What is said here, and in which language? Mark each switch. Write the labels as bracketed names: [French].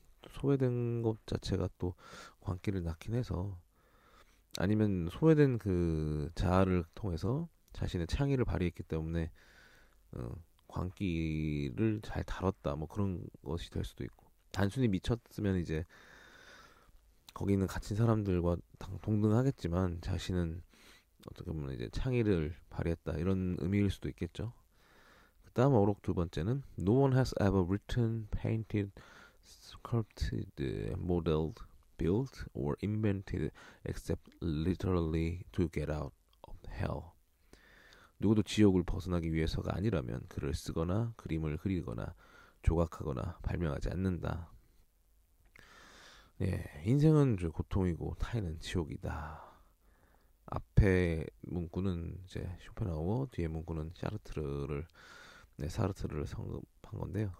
[Korean] 소외된 것 자체가 또 광기를 낳긴 해서 아니면 소외된 그 자아를 통해서 자신의 창의를 발휘했기 때문에 어, 광기를 잘 다뤘다 뭐 그런 것이 될 수도 있고 단순히 미쳤으면 이제 거기 있는 갇힌 사람들과 동등하겠지만 자신은 어떻게 보면 이제 창의를 발휘했다 이런 의미일 수도 있겠죠. 다음 어록 두 번째는 [English] No one has ever written, painted, sculpted, modeled, built, or invented except literally to get out of hell. [Korean] 누구도 지옥을 벗어나기 위해서가 아니라면 글을 쓰거나 그림을 그리거나 조각하거나 발명하지 않는다. 예, 인생은 고통이고 타인은 지옥이다. 앞에 문구는 이제 쇼펜하우어, 뒤에 문구는 사르트르를 성급한 건데요.